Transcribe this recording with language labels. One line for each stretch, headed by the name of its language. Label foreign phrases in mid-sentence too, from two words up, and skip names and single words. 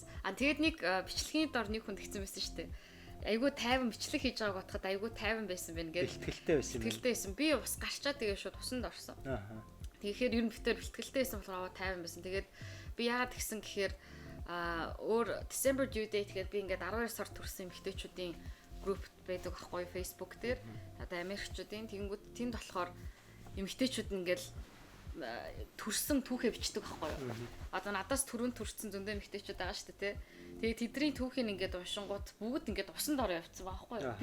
Mongolian: Тэгээд нэг бичлэгийн дор нэг хүн тэгсэн байсан шүү дээ. Айгуу тайван бичлэг хийж байгааг бодоход айгуу тайван байсан байна гэж. Бэлтгэлтэй байсан юм. Бэлтгэлтэй байсан. Би бас гарчаад тэгээ шууд усанд орсон. Тэгэхээр ер нь битээр бэлтгэлтэй байсан болохоор тайван байсан. Тэгээд би яагаад тэгсэн гэхээр өөр
English: December due date
Mongolian: гэдэг би ингээд 12 сард төрсэн эмэгтэйчүүдийн группт байдаг аахгүй Facebook дээр. Одоо Америкчуудын тэгэнгүүт тэнд болохоор эмэгтэйчүүд ингээл төрсэн түүхээ бичдэг аахгүй юу. Одоо надаас түрүүн төрсэн зөндөө эмэгтэйчүүд байгаа шүү дээ тий. Тэгээ тэдний түүхийг ингээд уншингууд бүгд ингээд усанд ороо явцсан байхгүй юу.